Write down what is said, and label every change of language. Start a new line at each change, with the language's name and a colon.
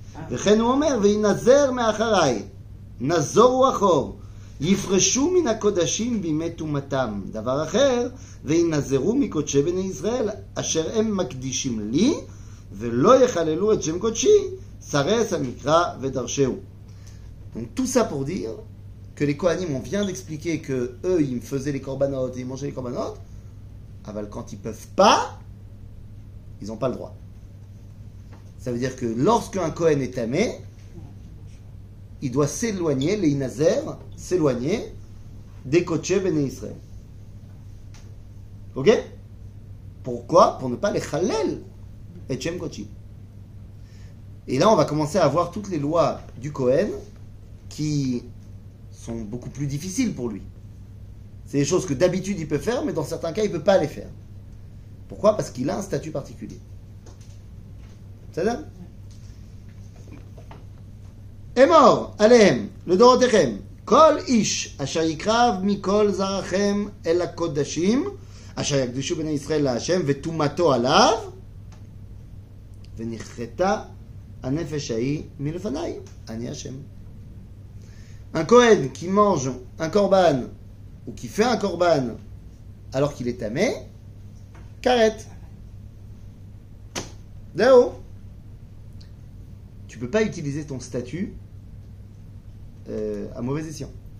Hebrew: וכן הוא אומר, וינזר מאחריי, נזורו אחור, יפרשו מן הקודשים בימי טומאתם. דבר אחר, וינזרו מקודשי בני ישראל, אשר הם מקדישים לי, ולא יחללו את שם קודשי, סרס המקרא ודרשהו.
French: Donc tout ça pour dire que les Kohanim, on vient d'expliquer que eux, ils faisaient les korbanot et ils mangeaient les korbanot, aval quand ils peuvent pas, ils n'ont pas le droit. Ça veut dire que lorsqu'un Kohen est tamé, il doit s'éloigner, les Inazer, s'éloigner des Kodshé Bene Israël. Ok? Pourquoi? Pour ne pas les Chalel et Shem Kodshi. Et là, on va commencer à voir toutes les lois du Kohen qui sont beaucoup plus difficiles pour lui. C'est des choses que d'habitude il peut faire, mais dans certains cas, il ne peut pas les faire. Pourquoi? Parce qu'il a un statut particulier. C'est-à-dire?
Hebrew: אמור עליהם לדורותיכם כל איש אשר יקרב מכל זרעכם אל הקודשים אשר יקדישו בני ישראל להשם וטומאתו עליו ונכרתה הנפש ההיא מלפניי אני השם.
French: Un Kohen qui mange un korban ou qui fait un korban alors qu'il est tamé, karet. D'où tu ne peux pas utiliser ton statut à mauvais escient.